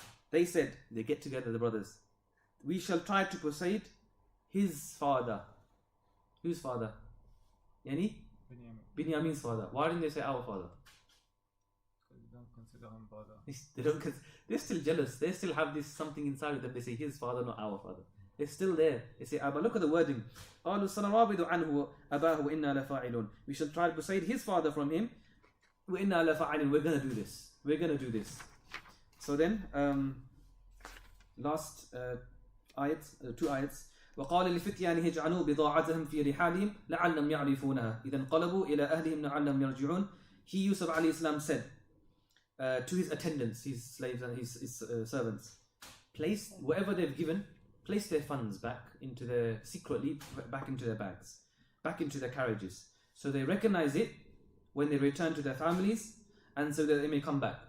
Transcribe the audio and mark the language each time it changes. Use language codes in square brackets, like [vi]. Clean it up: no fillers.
[en] They said, they get together, the brothers, we shall try to persuade his father. Whose father? Yani? Binyamin's father. Why didn't they say our father? Because they don't consider him father. They don't, they're still jealous. They still have this something inside of them. They say his father, not our father. They're still there. They say, but look at the wording. [ar] قالوا سنراود عنه أباه وإنا لفاعلون. [en] We shall try to persuade his father from him. [ar] وإنا لفاعلون. [en] We're going to do this. We're going to do this. So then, last ayats, 2 ayats. [ar] وقال لفتيانه اجعلوا بضاعتهم في رحالهم لعلهم يعرفونها إذا انقلبوا إلى أهلهم لعلهم يرجعون. [en] He, Yusuf alayhi salam, said to his attendants, his slaves and his servants, place whatever they've given, place their funds back into secretly back into their bags, back into their carriages, so they recognize it when they return to their families, and so that they may come back.